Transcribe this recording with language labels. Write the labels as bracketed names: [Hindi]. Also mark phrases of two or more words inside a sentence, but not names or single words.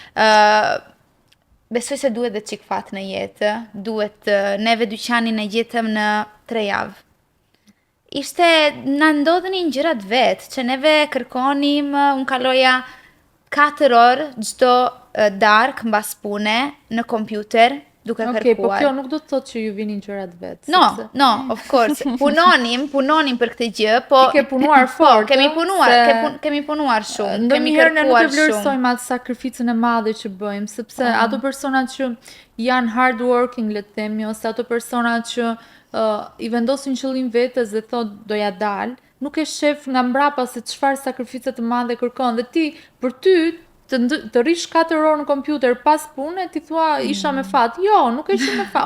[Albanian] Besoj se duhet dhe çik fat në jetë, neve dyqanin e gjetëm në 3 javë. Na ndodhenin gjërat vetë, që neve kërkonim, unë kaloja 4 orë çdo darkë mbas pune në kompjuter, duke kërkuar. Po kjo nuk do të thotë që ju vinin gjërat vetë. [English] No, of course. [Albanian] Punonim për këtë gjë, po ti ke punuar fort. Kemi punuar shumë. Ndonjëherë ne nuk e vlerësojmë atë sakrificën e madhe që bëjmë, sepse ato personat që janë [English] hard working, [Albanian] le të themi, ose ato personat që i vendosin qëllim vetes dhe thotë doja dal, nuk e shef nga mbrapa se çfarë sakrifice të madhe kërkon, dhe ti për ty të rish 4 orë në kompjuter pas pune, ti thua isha me fat. Jo, nuk e isha me fat.